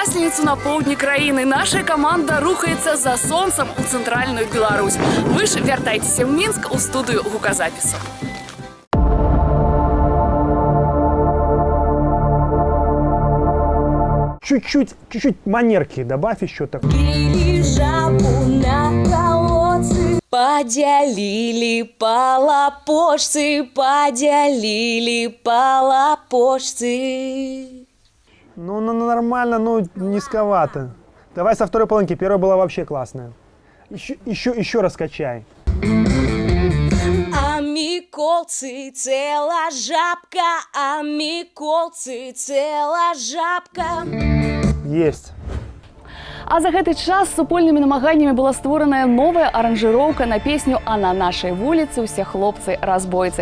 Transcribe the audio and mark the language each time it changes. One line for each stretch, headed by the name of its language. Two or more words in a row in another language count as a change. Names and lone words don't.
Belarusian: раніцу на поўдні краіны. Наша каманда рухаецца за сонцам у цэнтральную Беларусь. Вы ж вяртайцеся ў Мінск у студыю гуказапісу.
Russian: Чуть-чуть манерки добавь еще так.
Belarusian: Пили жабу на колодцы, поделили полопошцы, поделили полопошцы.
Russian: Ну, нормально, ну, низковато. Давай со второй половинки, первая была вообще классная. Еще раскачай.
Belarusian: А миколцы цела жабка, а миколцы цела жабка.
Russian: Есть.
Belarusian: А за гэты час супольнымі намаганнямі была створаная новая аранжыроўка на песню «А на нашай вуліцы ўсе хлопцы-разбойцы».